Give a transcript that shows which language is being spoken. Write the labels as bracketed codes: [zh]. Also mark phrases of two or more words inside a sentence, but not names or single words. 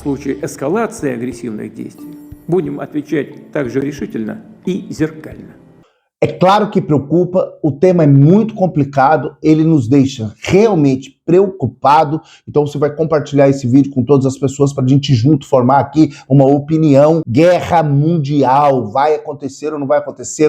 [ru] случае эскалации агрессивных действий будем отвечать также решительно и зеркально. [pt] É claro que preocupa, o tema é muito complicado, ele nos deixa realmente preocupado, então você vai compartilhar esse vídeo com todas as pessoas para a gente junto formar aqui uma opinião. Guerra mundial, vai acontecer ou não vai acontecer?